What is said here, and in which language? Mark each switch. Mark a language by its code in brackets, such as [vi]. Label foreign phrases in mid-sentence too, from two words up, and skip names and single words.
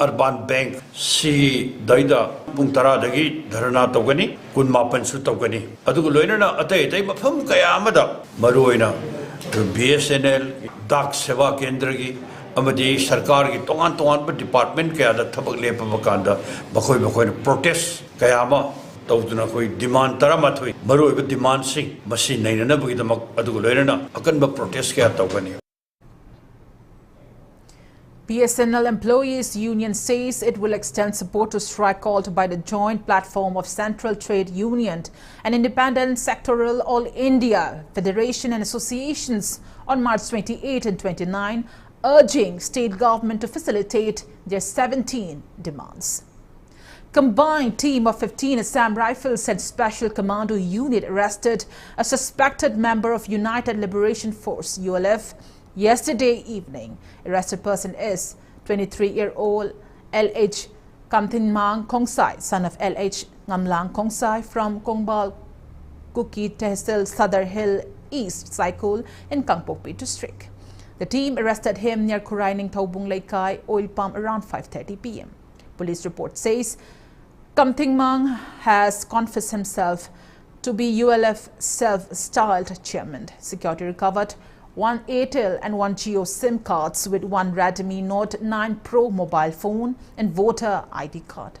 [mni] Urban Bank si daida pung tara dagi dharana tawgani 19 su tawgani adugu loinana atai mafam kaya amada maruina BSNL dak seva kendra gi amadi sarkar gi tongan department kaya da thabak lepa bakanda bakoi protest kaya ama tawduna koi demand taramathui maroi ba demand sing machine naina bagi damak adugu loirana akanba protest kaya tawgani. [en] BSNL Employees Union says it will extend support to strike called by the joint platform of Central Trade Union and Independent Sectoral All India Federation and Associations on March 28 and 29, urging state government to facilitate their 17 demands. Combined team of 15 Assam Rifles and Special Commando Unit arrested a suspected member of United Liberation Force ULF yesterday evening. Arrested person is 23-year-old LH Kamthinmang Kongsai, son of LH Ngamlang Kongsai from Kongbal Kuki Tehsil Sadar Hill East Saikul in Kangpokpi district. The team arrested him near Kuraining Taubung Laikai oil pump around 5:30 p.m. Police report says Kamthinmang has confessed himself to be ULF self-styled chairman. Security recovered 1 Airtel and 1 Jio SIM cards with 1 Redmi Note 9 Pro mobile phone and voter ID card.